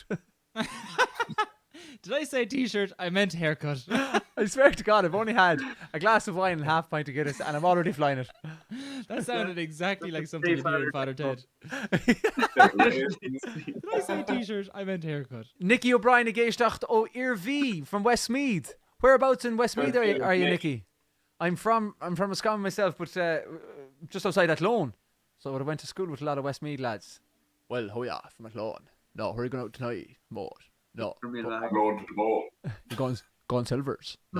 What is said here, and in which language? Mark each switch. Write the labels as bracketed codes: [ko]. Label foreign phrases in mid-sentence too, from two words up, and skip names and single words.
[en] Did I say t-shirt? I meant haircut. I swear to God, I've only had a glass of wine and half pint of Guinness and I'm already flying it. That sounded exactly like something you'd hear in Father Ted. Literally. Did I say t-shirt? I meant haircut. Nicky O'Brien [ga] agéistecht ó [en] Irv from Westmeath. Whereabouts in Westmeath are you, Nicky? I'm from Roscommon myself, but just outside Athlone. So I went to school with a lot of Westmeath lads. Well, how ya from Athlone? No, where are you going out tonight? Mort. No. I'm going to the ball. You're going Silvers. No.